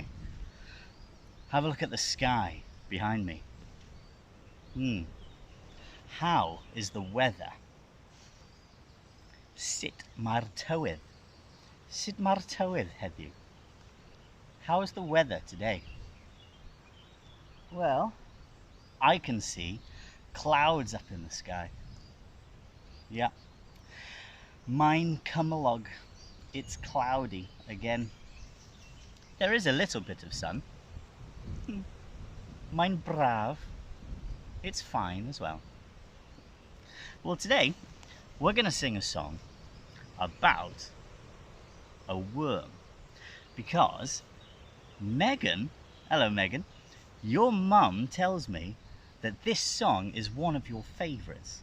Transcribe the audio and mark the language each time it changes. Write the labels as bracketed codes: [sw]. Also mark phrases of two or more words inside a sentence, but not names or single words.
[en] Have a look at the sky behind me. How is the weather? [cy] Sut ma'r tywydd? Sut ma'r tywydd heddiw? [en] How is the weather today? Well, I can see clouds up in the sky. Yeah. [cy] Mae'n cymylog. [en] It's cloudy again. There is a little bit of sun. [cy] Mae'n braf. [en] It's fine as well. Well, today we're going to sing a song about a worm because Megan, hello Megan, your mum tells me that this song is one of your favourites.